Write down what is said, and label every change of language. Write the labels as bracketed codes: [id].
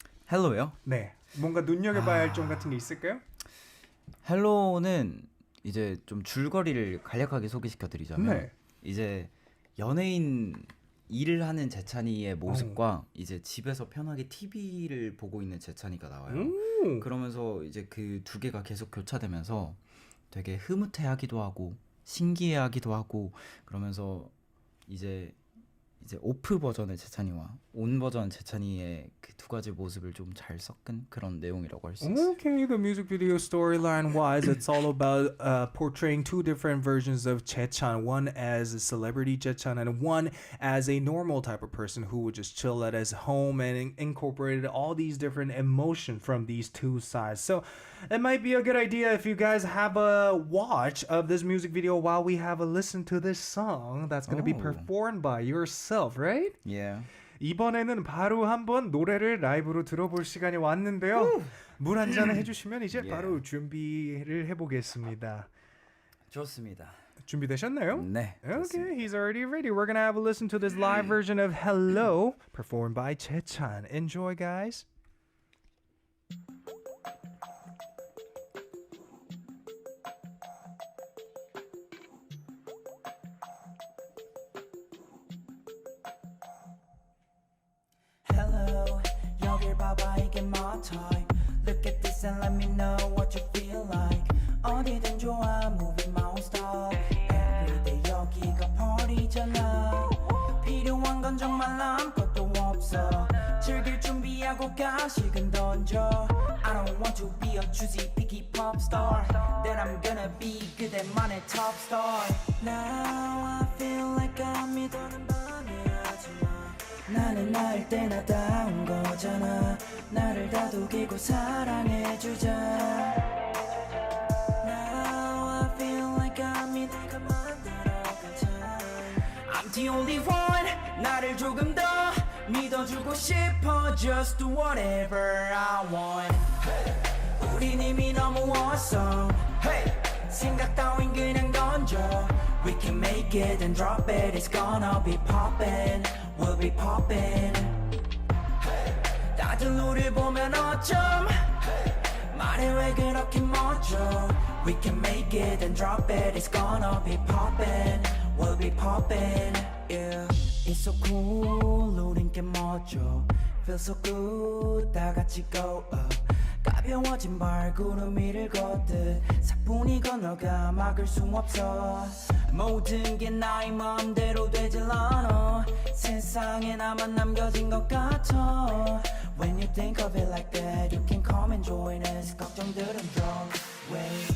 [ko] 헬로요? 네. 뭔가 눈여겨봐야 할 점 같은 게 있을까요? 헬로는 이제 좀 줄거리를 간략하게 소개시켜드리자면 네. 이제 연예인 일을 하는 재찬이의 모습과 이제 집에서 편하게 TV를 보고 있는 재찬이가 나와요. 그러면서 이제 그 두 개가 계속 교차되면서 되게 흐뭇해하기도 하고 신기해하기도 하고 그러면서 이제 오프 버전의 재찬이와 온 버전 재찬이의 그 두 가지 모습을 좀 잘 섞은 그런 내용이라고 할 수 있어요. [en] Okay, the music video storyline wise, it's all about portraying two different versions of Chaechan. One as a celebrity Chaechan and one as a normal type of person who would just chill at his home and incorporated all these different emotions from these two sides. So it might be a good idea if you guys have a watch of this music video while we have a listen to this song that's going to be performed by yourself, right? Yeah. [ko] 이번에는 바로 한번 노래를 라이브로 들어볼 시간이 왔는데요. 물 한 잔을 해주시면 이제 바로 준비를 해보겠습니다. 좋습니다. 준비되셨나요? 네. [en] Okay, he's already ready. We're gonna have a listen to this live version of Hello, performed by Chaechan. Enjoy, guys. [ko] Hello, 여길 봐봐 이게 [en] my time. Look at this and let me know what you feel like. [ko] 어디든 좋아, [en] moving my own style. Everyday [ko] 여기가 party잖아. 필요한 건 정말 아무것도 없어. 즐길 준비하고 가식은 던져. [en] I don't want to be a choosy picky pop star. Then I'm gonna be [ko] 그대만의 [en] top star. Now I feel like I'm [ko] 믿어는 방해하지마. 나는 나일 때 나다운 거잖아. 나를 다독이고 사랑해주자. [en] Now I feel like I'm [ko] 네가 만들어가자. [en] I'm the only one. [ko] 나를 조금 더 믿어주고 싶어. [en] Just do whatever I want. [ko] 우린 이미 너무 [en] awesome. [ko] 생각 따윈 그냥 던져. [en] We can make it and drop it. It's gonna be poppin'. We'll be poppin'. [ko] 다들 우릴 보면 어쩜 말해 왜 그렇게 멋져. [en] We can make it and drop it. It's gonna be poppin'. We'll be poppin'. Yeah. It's so cool. [ko] 우린 꽤 멋져. [en] feel so good [ko] 다 같이 [en] go up [ko] 가벼워진 발구름 위를 걷듯 사뿐히 건너가 막을 수 없어 모든 게 나의 마음대로 되질 않아 세상에 나만 남겨진 것 같아 [en] When you think of it like that you can come and join us [ko] 걱정들은 [en] throw away